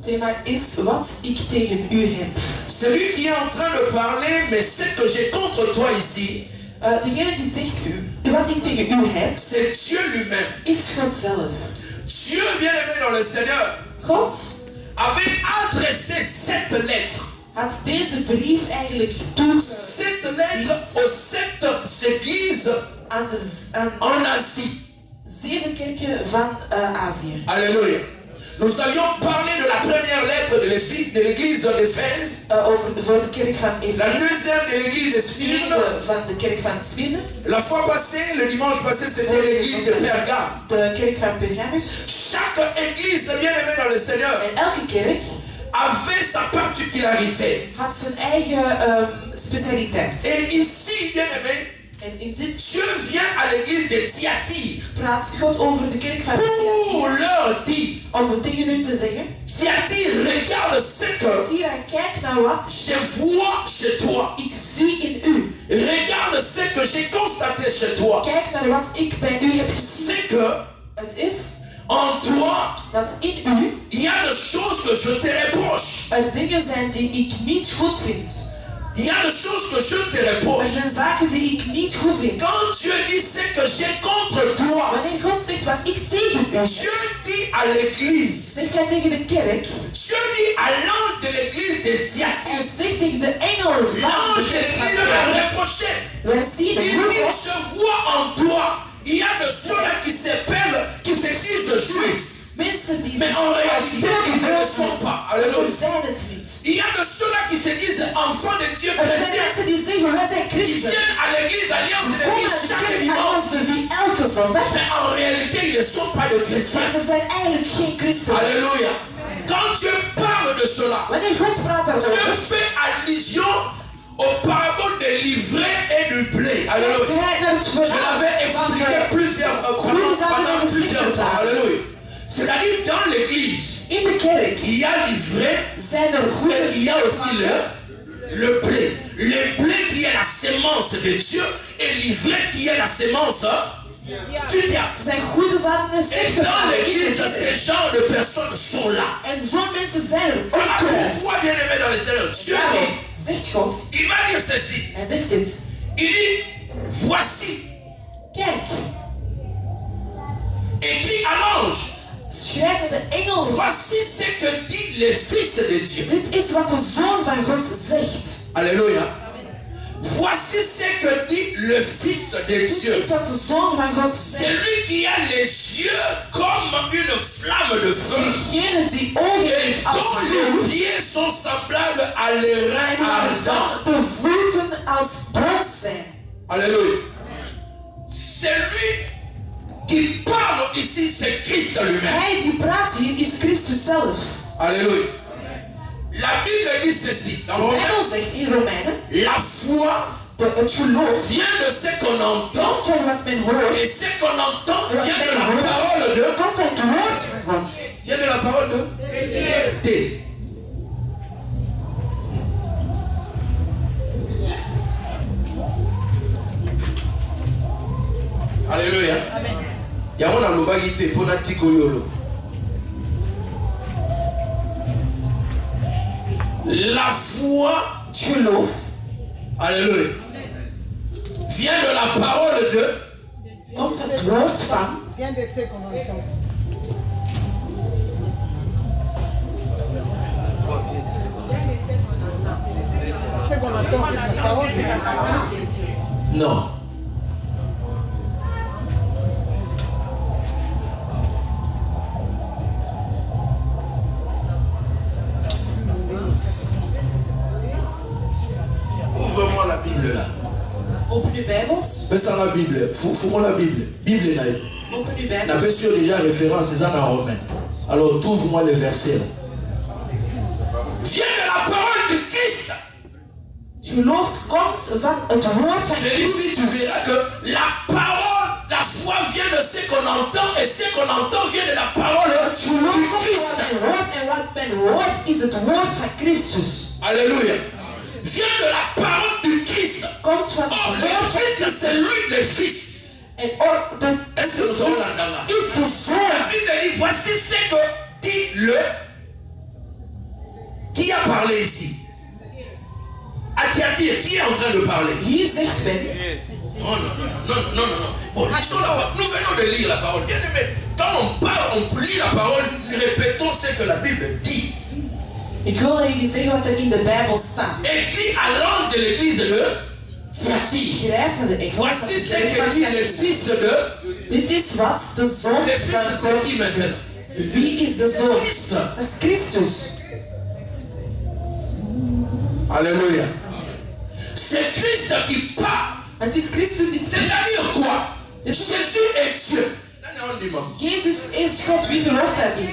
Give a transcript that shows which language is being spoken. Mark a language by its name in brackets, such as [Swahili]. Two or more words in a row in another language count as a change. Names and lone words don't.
[French] Celui qui est en train de parler, mais ce que j'ai contre toi ici, c'est Dieu lui-même. Dieu, bien aimé dans le Seigneur, avait adressé cette lettre. Cette lettre aux 7 églises en Asie. [Dutch] 7 kerken van Azië. [French] Alléluia. Nous avions parlé de la première lettre de l'église d'Éphèse. [Dutch] Over de kerk van Efeze. [French] La deuxième de l'église de Smyrne. [Dutch] Van de kerk van Smyrne. [French] La fois passée, le dimanche passé, c'était l'église de Pergame. [Dutch] De kerk van Pergamus. [French] Chaque église bien aimée dans le Seigneur [Dutch] en elke kerk [French] avait sa particularité. [Dutch] Had zijn eigen specialiteit. [French] Et ici, bien aimé, Dieu vient à l'église de Thyatire [Dutch] praat God over de kerk van [French] pour leur dire, [Dutch] om tegen u te zeggen, [French] Thyatire, regarde ce que [Dutch] kijk naar wat [French] je vois chez toi. [Dutch] Ik zie in u. [French] Regarde ce que j'ai constaté chez toi. [Dutch] Kijk naar wat ik bij u heb gezien. [French] C'est que [Dutch] Het is [French] en toi, [Dutch] dat in u [French] il y a des choses que je te reproche. [Dutch] er dingen zijn die ik niet goed vind. [French] Il y a des choses que je te reproche. [Dutch] Er zijn zaken die ik niet goed vind. [French] Quand Dieu dit ce que j'ai contre toi, [Dutch] Wanneer God zegt wat ik tegen u heb, [French] Dieu dit à l'église, [Dutch] zegt hij tegen de kerk, [French] Dieu dit à l'ange de l'église de [Dutch] en [French] Thyatire, [Dutch] zegt tegen de engel van [French] l'ange de [Dutch] de kerk van [French] l'église l'a [Dutch] Thyatire. [French] reproché. [Dutch] Wij zien [French] Il [Dutch] hoe [French] dit, [Dutch] God, [French] je vois en toi, il y a de ceux-là qui s'appellent, qui se disent juifs. [Dutch] mensen die [French] Mais en réalité, ils ne le sont pas. Alléluia. [Dutch] ze zijn het niet. [French] Il y a de ceux-là qui se disent enfants de Dieu [Dutch] Er zijn [French] chrétiens. [Dutch] mensen die zeggen, wij zijn [French] Ils [Dutch] christen. [French] viennent à l'église Alliance de [Dutch] Kom [French] vie [Dutch] naar de [French] chaque [Dutch] kerk [French] dimanche. [Dutch] Alliance de Vie elke zondag. [French] Mais en réalité, ils ne sont pas de [Dutch] Maar [French] chrétiens. [Dutch] ze zijn eigenlijk geen christen. [French] Alléluia. Quand Dieu parle de cela, [Dutch] Wanneer God praat [French] Dieu [Dutch] daarover, [French] fait allusion aux paraboles de l'ivraie et du blé. Alléluia. [Dutch] hij naar het [French] Je [Dutch] verhaal [French] l'avais expliqué [Dutch] van [French] pendant plusieurs fois. Alléluia. C'est-à-dire dans l'église, [Dutch] in de kerk [French] il y a l'ivraie, [Dutch] zijn er [French] mais [Dutch] goede [French] il y a aussi [Dutch] planten. [French] le blé. Le blé qui est la sémence de Dieu et l'ivraie qui est la sémence du diable. [Dutch] Er zijn goede zaden en [French] Et [Dutch] slechte [French] dans [Dutch] zaden. [French] l'église, ces genres de personnes sont là. [Dutch] En zo'n mensen zijn er. [French] Voilà pourquoi, bien aimé dans le Seigneur, Dieu [Dutch] Daarom [French] dit, [Dutch] zegt God, [French] il va dire ceci. [Dutch] hij zegt dit. [French] Il dit, voici, [Dutch] Kijk, [French] écrit à l'ange, [Dutch] schrijf met de engel. [French] voici ce que dit le Fils de Dieu. [Dutch] Dit is wat de Zoon van God zegt. [French] Alléluia. Voici ce que dit le Fils de [Dutch] Dit [French] Dieu. [Dutch] is wat de Zoon van God [French] C'est [Dutch] zegt. [French] lui qui a les yeux comme une flamme de feu [Dutch] Degene die ogen [French] et [Dutch] heeft als [French] dont [Dutch] vuur. [French] les pieds sont semblables à l'airain [Dutch] En [French] ardent. [Dutch] waarvan de voeten als brand zijn. [French] Alléluia. C'est lui qui parle ici, c'est Christ lui-même. [Dutch] Hij die praat hier is Christus zelf. [French] Alléluia. La Bible dit ceci dans [Dutch] De [French] Romains. [Dutch] Bijbel zegt in Romeinen, [French] La foi [Dutch] het geloof [French] vient de ce qu'on entend [Dutch] komt van wat men hoort. [French] et ce qu'on entend [Dutch] Wat [French] vient de [Dutch] men [French] la [Dutch] hoort, [French] parole de [Dutch] komt van het woord van God. [French] vient de la parole de T. Alléluia. [Lingala] Yango na lobaki te mpona tikoli yolo. [French] La foi, [Dutch] Het geloof [French] alléluia, vient de la parole de [Dutch] komt van het woord van. [French] Vient de ce qu'on entend. Ce qu'on entend, c'est que ça va. non. Ouvre-moi la Bible là. [Dutch] Open uw Bijbels. [French] Fais ça la Bible. Fous-moi la Bible. Bible là. [Dutch] Open uw [French] On [Dutch] Bijbel. [French] avait sur déjà référence, c'est ça en Romains. Alors trouve-moi les versets là. Viens de la parole de Christ. [Dutch] Het geloof komt van het woord van [French] Je dis, [Dutch] Christus. [French] tu verras que la parole, la foi vient de ce qu'on entend et ce qu'on entend vient de la parole [Dutch] Het geloof [French] du [Dutch] komt van [French] Christ. [Dutch] wat men hoort en wat men hoort is het woord van Christus. [French] Alléluia. Vient de la parole du Christ. [Dutch] Komt van Oh, het [French] le [Dutch] woord van [French] Christ, [Dutch] Christus. [French] c'est lui le Fils. [Dutch] En ook de [French] Est-ce que nous sommes là-dedans? [Dutch] is de [French] La [Dutch] Zoon. [French] Bible dit, voici ce que dit le... Qui a parlé ici? Attiatir, qui est en train de parler? [Dutch] Hier zegt men, [French] Non. Bon, lisons la parole. Nous venons de lire la parole. Bien aimé, quand on parle, on lit la parole, répétons ce que la Bible dit. [Dutch] ik wil dat jullie zeggen wat er in de Bijbel staat. [French] Écrit à l'ange de l'église de Philadelphie. [Dutch] Schrijf naar de engel van [French] Voici [Dutch] de [French] ce [Dutch] kerk [French] que [Dutch] van [French] dit le [Dutch] Philadelphie. [French] Fils de... [Dutch] Dit is wat de Zoon [French] Le Fils, [Dutch] van [French] c'est [Dutch] God [French] qui [Dutch] is. [French] maintenant? [Dutch] Wie is de Zoon? [French] Christ. [Dutch] Dat is Christus. [French] Alléluia. C'est Christ qui parle. [Dutch] Het is Christus die spreekt. [French] C'est-à-dire quoi? Jésus est Dieu. [Dutch] Jezus is God. Wie gelooft daarin?